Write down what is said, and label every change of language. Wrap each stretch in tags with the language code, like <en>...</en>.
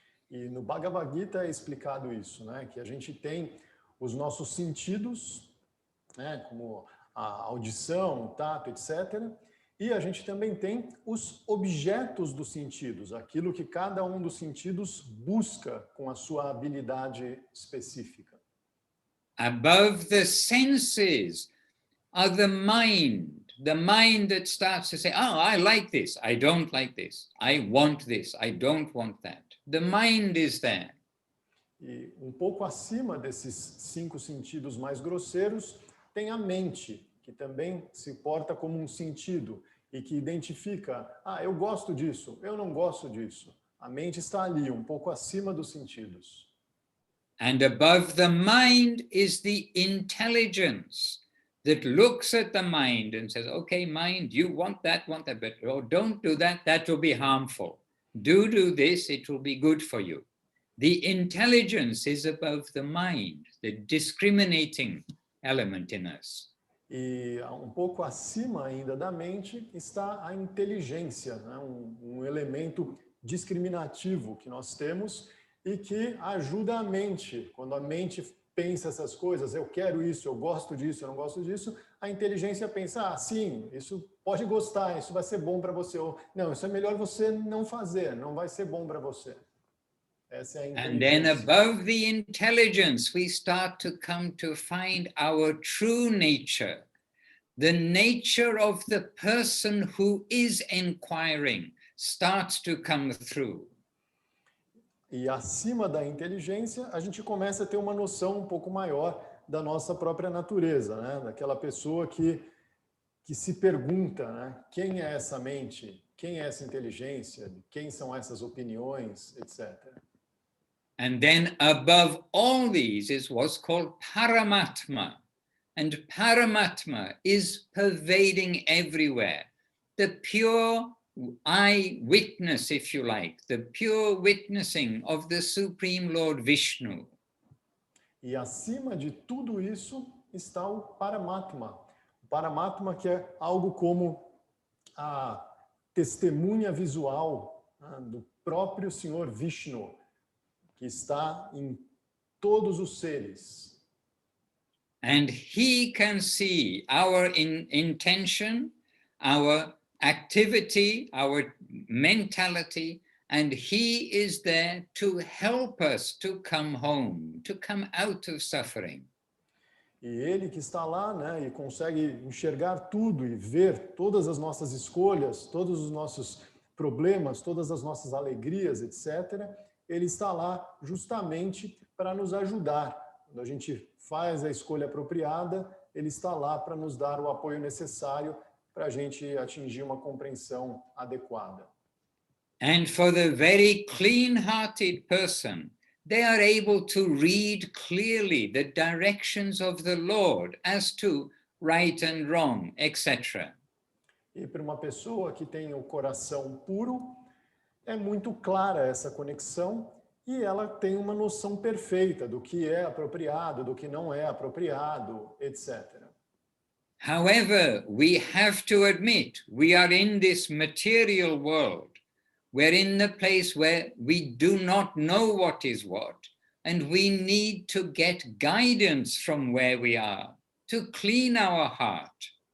<pt>E no Bhagavad Gita é explicado isso, né? Que a gente tem os nossos sentidos, né? Como a audição, o tato, etc. E a gente também tem os objetos dos sentidos, aquilo que cada um dos sentidos busca com a sua habilidade específica.</pt> <en>Above the senses are the mind that starts to say, oh, I like this, I don't like this, I want this, I don't want that. The mind is there.</en> <pt>E um pouco acima desses 5 sentidos mais grosseiros, tem a mente, que também se porta como um sentido e que identifica, eu gosto disso, eu não gosto disso. A mente está ali, um pouco acima dos sentidos.</pt> <en>And above the mind is the intelligence that looks at the mind and says, okay, mind, you want that, but oh, don't do that, that will be harmful. Do this, it will be good for you. The intelligence is above the mind, the discriminating element in us.</en> <pt>E um pouco acima ainda da mente está a inteligência, né? Um elemento discriminativo que nós temos e que ajuda a mente. Quando a mente pensa essas coisas, eu quero isso, eu gosto disso, eu não gosto disso, a inteligência pensa, sim, isso pode gostar, isso vai ser bom para você, ou não, isso é melhor você não fazer, não vai ser bom para você. Essa é a</pt> <en>And then</en> <pt>inteligência.</pt> <en>above the intelligence, we start to come to find our true nature, the nature of the person who is inquiring starts to come through.</en> <pt>E acima da inteligência, a gente começa a ter uma noção um pouco maior da nossa própria natureza, né? Daquela pessoa que se pergunta, né? Quem é essa mente? Quem é essa inteligência? Quem são essas opiniões, etc.</pt> <en>And then above all these is what's called Paramatma. And Paramatma is pervading everywhere. The pure eyewitness, if you like, the pure witnessing of the Supreme Lord Vishnu.</en> <pt>E acima de tudo isso está o Paramatma. O Paramatma, que é algo como a testemunha visual, né, do próprio Senhor Vishnu, que está em todos os seres.</pt> <en>And he can see our intention, our activity, our mentality, and he is there to help us to come home, to come out of suffering.</en> <pt>E ele que está lá, né, e consegue enxergar tudo e ver todas as nossas escolhas, todos os nossos problemas, todas as nossas alegrias, etc., ele está lá justamente para nos ajudar. Quando a gente faz a escolha apropriada, ele está lá para nos dar o apoio necessário para a gente atingir uma compreensão adequada.</pt> <en>And for the very clean-hearted person, they are able to read clearly the directions of the Lord as to right and wrong, etc.</en> <pt>E para uma pessoa que tem o coração puro, é muito clara essa conexão e ela tem uma noção perfeita do que é apropriado, do que não é apropriado, etc.</pt> <en>However, we have to admit we are in this material world. We're in the place where we do not know what is what, and we need to get guidance from where we are to clean our heart.</en>